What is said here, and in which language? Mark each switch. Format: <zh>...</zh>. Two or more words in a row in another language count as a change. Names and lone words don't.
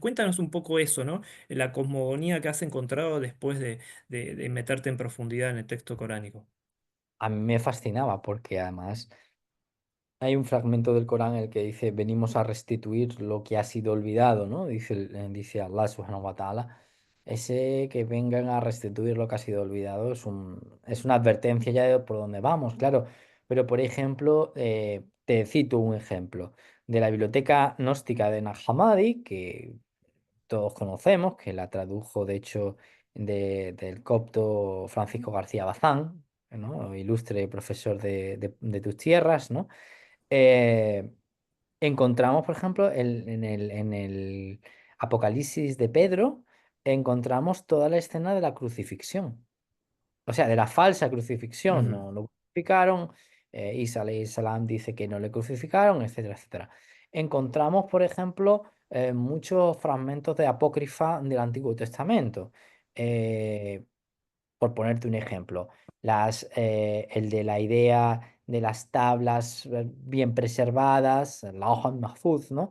<es>Cuéntanos un poco eso, ¿no? La cosmogonía que has encontrado después de meterte en profundidad en el texto coránico. A mí me fascinaba porque además hay un fragmento del Corán en el que dice, venimos a restituir lo que ha sido olvidado, ¿no? Dice, dice</es> <ar>الله سبحانه وتعالى.</ar> <es>Ese que vengan a restituir lo que ha sido olvidado es una advertencia ya de por dónde vamos, claro. Pero, por ejemplo, te cito un ejemplo de la biblioteca gnóstica de Nag Hammadi, que todos conocemos, que la tradujo, de hecho, del copto Francisco García Bazán, ¿no? Ilustre profesor de tus tierras, ¿no? eh, encontramos, por ejemplo, en el Apocalipsis de Pedro, encontramos toda la escena de la crucifixión, o sea, de la falsa crucifixión, Ujú, no lo crucificaron,</es> <ar>عيسى عليه السلام</ar> <es>dice que no le crucificaron, etcétera, etcétera. Encontramos, por ejemplo, muchos fragmentos de apócrifa del Antiguo Testamento. Eh, por ponerte un ejemplo, el de la idea de las tablas bien preservadas, la hoja Mahfuz, ¿no?</es>